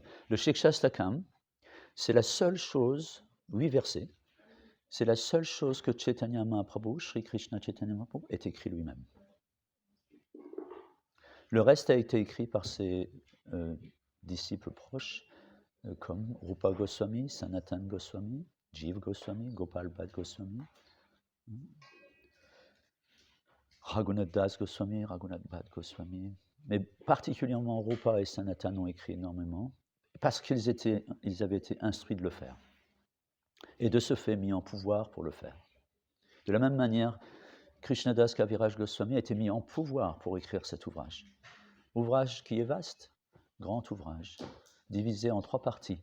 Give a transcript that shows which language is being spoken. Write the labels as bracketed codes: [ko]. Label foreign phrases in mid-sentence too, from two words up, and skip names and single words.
[fr] Le Shikshastakam, c'est la seule chose, 8 versets, c'est la seule chose que Chaitanya Mahaprabhu, Sri Krishna Chaitanya Mahaprabhu, ait écrit lui-même. Le reste a été écrit par ses disciples proches, comme Rupa Goswami, Sanatan Goswami, Jiv Goswami, Gopal Bhatt Goswami, Raghunath Das Goswami, Raghunath Bhatt Goswami, mais particulièrement Rupa et Sanatan ont écrit énormément, parce qu'ils avaient été instruits de le faire, et de ce fait mis en pouvoir pour le faire. De la même manière, Krishnadas Kaviraj Goswami a été mis en pouvoir pour écrire cet ouvrage. Ouvrage qui est vaste, grand ouvrage, divisé en 3 parties.